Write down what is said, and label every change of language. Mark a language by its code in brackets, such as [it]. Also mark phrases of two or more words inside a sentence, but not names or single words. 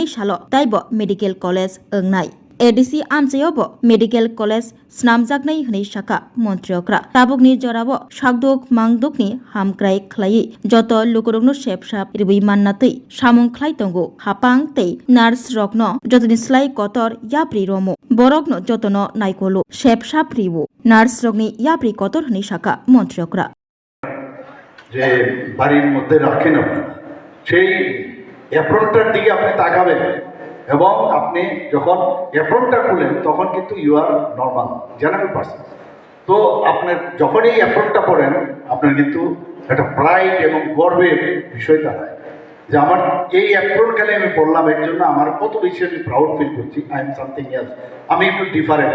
[trp] साल ताइब मेडिकल कलेज ओंनाय एडिसि आमसेयावबो मेडिकल कलेज स्नामजागनाय हनै शाखा मन्त्रियकरा ताबुकनि जराबो शाकदोक मांदोकनि हामक्राय ख्लायै जत लुकुरंनो सेबसाब रिबुइ माननातै सामुं ख्लाय तंगो हापां तै नार्स रगनो जतनि स्लाय कतर याप्रि रमो बरगनो जतनो नायकलो सेबसाब रिबु नार्स रगनि याप्रि कतर हनै शाखा मन्त्रियकरा [bn] যে বাড়ির মধ্যে রাখেন আপনারা সেই অ্যাপ্রনটার দিকে আপনি তাকাবেন এবং আপনি যখন অ্যাপ্রনটা খুলেন তখন কিন্তু [en] you are normal general person. [bn] তো আপনার যখন এই অ্যাপ্রনটা পড়েন আপনার কিন্তু একটা প্রাইড এবং গর্বের বিষয় দাঁড়ায় যে আমার এই অ্যাপ্রন খেলে আমি পড়লাম এর জন্য আমার কত বেশি আমি [en] proud feel [bn] করছি, [en] I am something else, [bn] আমি একটু ডিফারেন্ট।